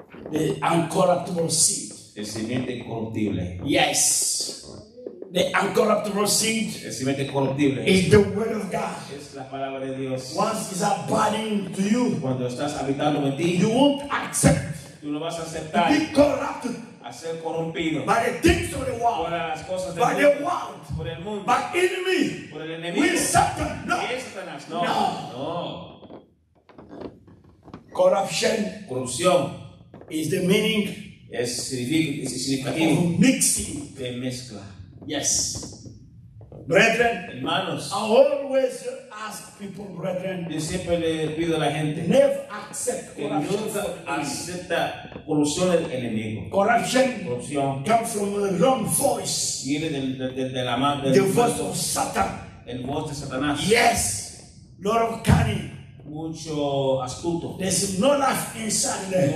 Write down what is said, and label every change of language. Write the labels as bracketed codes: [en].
[en] the uncorruptible seed. [es] el simiente incorruptible. [en] Yes. The uncorruptible seed [es] El simiente corruptible [en] is the word of God. [es] es la palabra de Dios. [en] Once it's abiding to you, [es] Cuando estás habitando en ti, [en] you won't accept [es] tú no vas a [en] to [es] aceptar [en] be corrupted [es] a ser corrompido [en] by the things of the [es] por [en] world, [es] las cosas [en] by [es] del [en] the [es] mundo, [en] world, [es] por el mundo, [en] by enemy, [es] por el enemigo. [en] with Satan. No. [es] ¿Qué es Satanás? No, [en] No. [es] no. [en] Corruption [es] Corrupción [en] is the meaning [es] es significativo [en] of mixing. [es] de mezcla. [en] Yes. Brethren, [es] Hermanos, [en] I always ask people, brethren, [es] yo siempre le pido a la gente [en] never accept [es] que [en] corruption. [es] nunca acepta corrupción del enemigo. [en] Corruption [es] Corrupción [en] comes from the wrong voice, [es] viene de la mano [en] the voice of Satan. [es] el voz de Satanás. [en] Yes, lot of cunning. [es] Mucho astuto. [en] There's no life inside there,